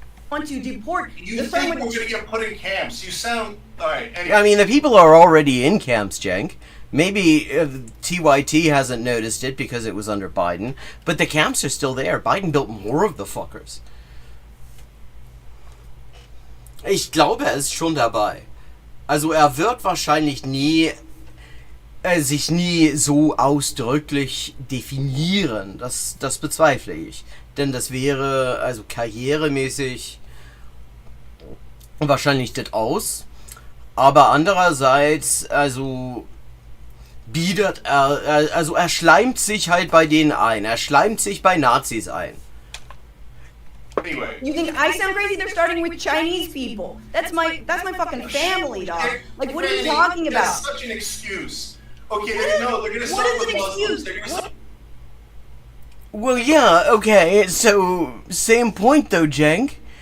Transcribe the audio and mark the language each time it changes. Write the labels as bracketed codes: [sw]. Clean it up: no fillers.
[en] Want to deport. You think we're going to get put in camps? You sound... Alright, anyway. I mean, the people are already in camps, Cenk. Maybe TYT hasn't noticed it because it was under Biden, but the camps are still there. Biden built more of the fuckers. [de] Ich glaube, er ist schon dabei. Also er wird wahrscheinlich sich nie so ausdrücklich definieren. Das bezweifle ich. Denn das wäre also karrieremäßig wahrscheinlich das aus. Aber andererseits, also bietet er schleimt sich halt bei denen ein. Er schleimt sich bei Nazis ein. [en] Anyway. You think I sound crazy? They're starting with Chinese people. That's my fucking family, dog. Like, what are you talking about? That's such an excuse. Okay, no, they're gonna start with Muslims. They're gonna start. Well, yeah, okay, so same point though, Cenk.